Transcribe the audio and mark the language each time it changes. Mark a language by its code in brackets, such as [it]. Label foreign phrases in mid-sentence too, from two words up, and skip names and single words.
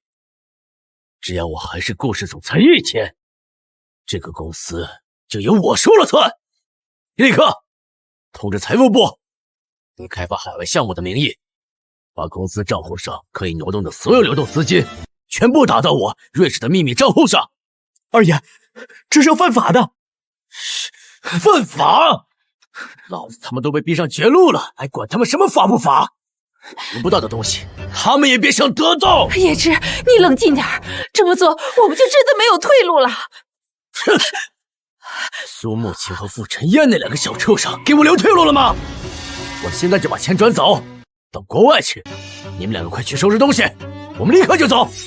[zh] 只要我還是顧氏總裁一天，這個公司就由我說了算。立刻通知財務部，以開發海外項目的名義，把公司賬戶上可以挪動的所有流動資金全部打到我瑞士的秘密賬戶上。二爺，這是要犯法的。犯法？老子他們都被逼上絕路了，還管他們什麼法不法？得不到的東西，他們也別想得到。葉芝，你冷靜點，這麼做我們就真的沒有退路了。哼！蘇沐晴和傅晨燕那兩個小畜生給我留退路了嗎？我現在就把錢轉走，到國外去。你們兩個快去收拾東西，我們立刻就走。